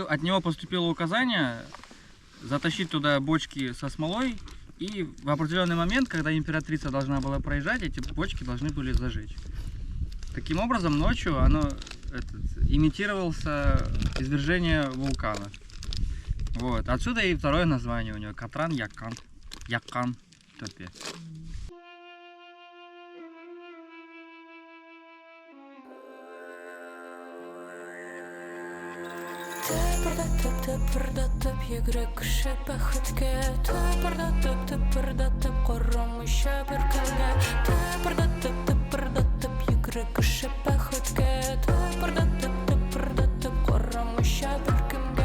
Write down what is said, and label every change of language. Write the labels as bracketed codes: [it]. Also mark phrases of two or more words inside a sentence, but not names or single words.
[ru] И от него поступило указание затащить туда бочки со смолой, и в определенный момент, когда императрица должна была проезжать, эти бочки должны были зажечь. Таким образом, ночью оно имитировался извержение вулкана. Вот. Отсюда и второе название у него — Катран-Якан. [tt] Якан Төпе. Тыпырдатып йөгрек бәхеткә, тыпырдатып карамыйча бер кемгә, тыпырдатып йөгрек бәхеткә, тыпырдатып карамыйча бер кемгә.